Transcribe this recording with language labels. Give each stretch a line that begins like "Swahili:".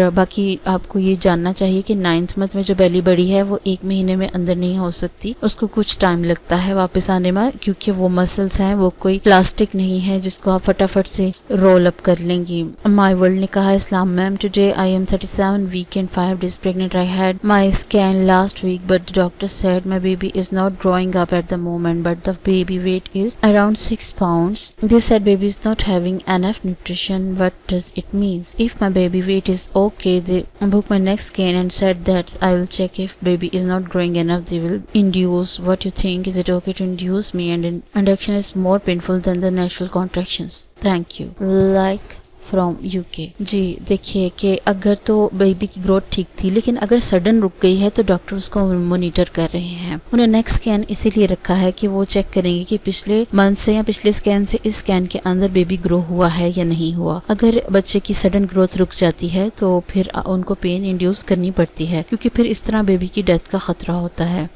Urdu: باقی آپ کو یہ جاننا چاہیے کہ 9th منتھ میں جو بیلی بڑی ہے وہ 1 مہینے میں اندر نہیں ہو سکتی، اس کو کچھ ٹائم لگتا ہے واپس آنے میں، کیونکہ وہ مسلز ہیں، وہ کوئی پلاسٹک نہیں ہے جس کو آپ فٹافٹ سے رول اپ کر لیں گی۔ مائی ورلڈ نے کہا اسلام میم
English: Today I am 37 week and 5 days pregnant. I had my scan last week but the doctor said my baby is not growing up at the moment but the baby weight is around 6 pounds. They said baby is not having enough nutrition. What does it mean? If my baby weight is okay, they booked my next scan and said that I will check if baby is not growing enough they will induce. What do you think? Is it okay to induce me? And induction is more painful than the natural contractions. Thank you. Like,
Urdu: from UK۔ جی دیکھیے کہ اگر تو baby کی growth ٹھیک تھی لیکن اگر sudden رک گئی ہے تو ڈاکٹر اس کو مانیٹر کر رہے ہیں۔ انہیں نیکسٹ اسکین اسی لیے رکھا ہے کہ وہ چیک کریں گے کہ پچھلے منتھ سے یا پچھلے اسکین سے اس اسکین کے اندر بیبی گرو ہوا ہے یا نہیں ہوا۔ اگر بچے کی سڈن گروتھ رک جاتی ہے تو پھر ان کو پین انڈیوس کرنی پڑتی ہے، کیونکہ پھر اس طرح بیبی کی ڈیتھ کا خطرہ ہوتا ہے۔